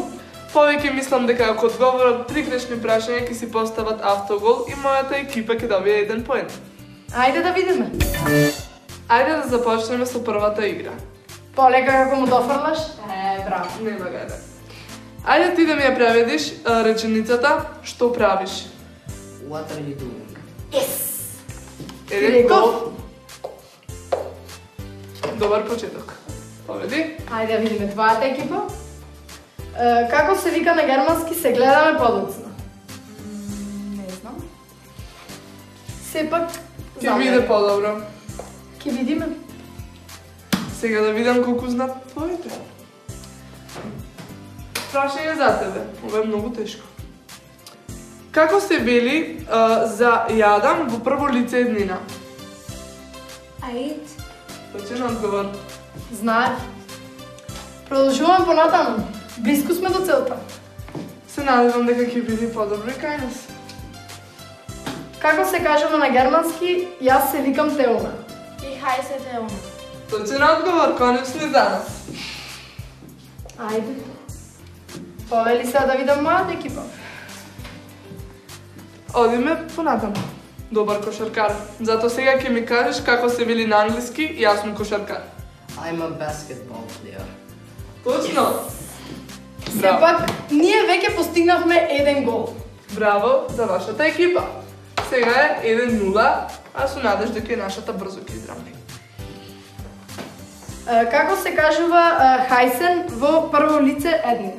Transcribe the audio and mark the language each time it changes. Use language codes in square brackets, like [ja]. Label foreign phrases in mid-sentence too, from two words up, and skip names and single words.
[mk] Повеќе мислам дека ако одговорат 3 грешни прашања ќе си постават автогол и мојата екипа ќе добие 1 поен. Ајде да видиме. Ајде да започнеме со првата игра. Полека како му дофрлаш? Браво. Нема гајде. Ајде ти да ми ја преведиш реченицата што правиш. [en] What are you doing? Yes! [mk] Еден реков? гол. Добар почеток. Победи. Ајде да видиме твојата екипа. Како се вика на германски се гледаме подоцна? Не знам. Сепак, Ќе биде подобро. Ќе видиме. Сега да видам колку знаат твоите. Прашање за тебе. Ова е многу тешко. Како се вели за јадам во прво лице еднина? [en] I eat. [mk] Точен одговор. Знаев. Продолжуваме понатаму. Близко сме до целта. Се надевам дека ќе биде подобро и кај нас. Како се кажува на германски, јас се викам Теона. [de] Ich heiße Teona. [mk] Точен одговор, конечно за нас. Ајде. Повели сега да видам мојата екипа. Одиме понатаму. Добар кошаркар. Зато сега ќе ми кажеш како се вели на англиски и јас сум кошаркар. [en] I'm a basketball player. [mk] Точно. Сепак, ние веќе постигнавме еден гол. Браво за вашата екипа. Сега е 1-0, а со надеж дека и нашата брзо ќе изравни. Како се кажува хајсен во прво лице еднина?